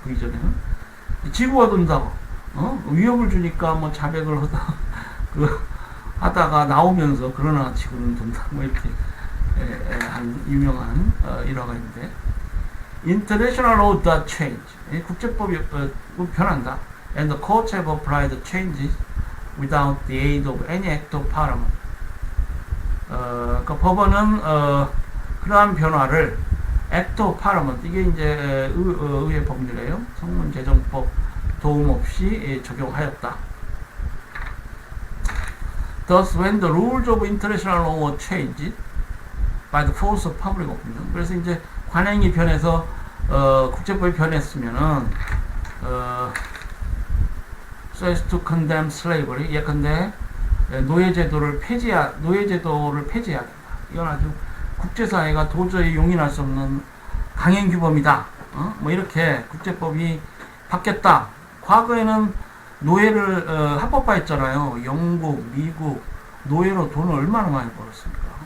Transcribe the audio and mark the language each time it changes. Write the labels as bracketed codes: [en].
[ko] 그 이전에는 지구가 돈다고 위협을 주니까 뭐 자백을 하다 하다가 나오면서 그러나 지구는 돈다 뭐 이렇게 한 유명한 일화가 있는데 [en] International law does change. [ko] 국제법이 변한다. [en] And the courts have applied the changes without the aid of any act of parliament. [ko] 그러니까 법원은 그러한 변화를 act of parliament 이게 이제 의회 법률이에요. 성문제정법 도움 없이 적용하였다. [en] Thus, when the rules of international law were changed by the force of public opinion, [ko] 그래서 이제 관행이 변해서 국제법이 변했으면은 [en] so as to condemn slavery, [ko] 예컨대 노예제도를 폐지해야 된다. 이건 아주 국제사회가 도저히 용인할 수 없는 강행규범이다. 뭐 이렇게 국제법이 바뀌었다. 과거에는 노예를 합법화했잖아요. 영국, 미국 노예로 돈을 얼마나 많이 벌었습니까?